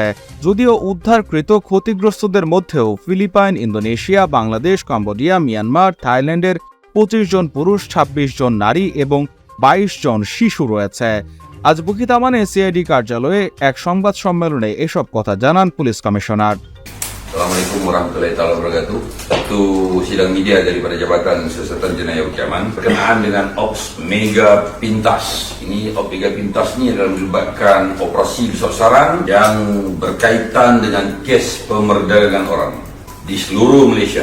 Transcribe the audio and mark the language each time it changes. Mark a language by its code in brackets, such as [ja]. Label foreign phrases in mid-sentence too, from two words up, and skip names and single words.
[bn] যদিও উদ্ধারকৃত ক্ষতিগ্রস্তদের মধ্যেও ফিলিপাইন, ইন্দোনেশিয়া, বাংলাদেশ, কম্বোডিয়া, মিয়ানমার, থাইল্যান্ডের 25 জন পুরুষ, 26 জন নারী এবং 22 জন শিশু রয়েছে। আজ বুকিত আমানে CID কার্যালয়ে এক সংবাদ সম্মেলনে এসব কথা জানান পুলিশ কমিশনার। [ar] السلام عليكم ورحمة الله وبركاته. [ms] Satu sidang media daripada Jabatan Siasatan Jenayah Ukiaman berkenaan dengan Ops Mega Pintas. Ini Ops Mega Pintas ni adalah melibatkan operasi besar-besaran yang berkaitan dengan kes pemerdagangan orang di seluruh Malaysia.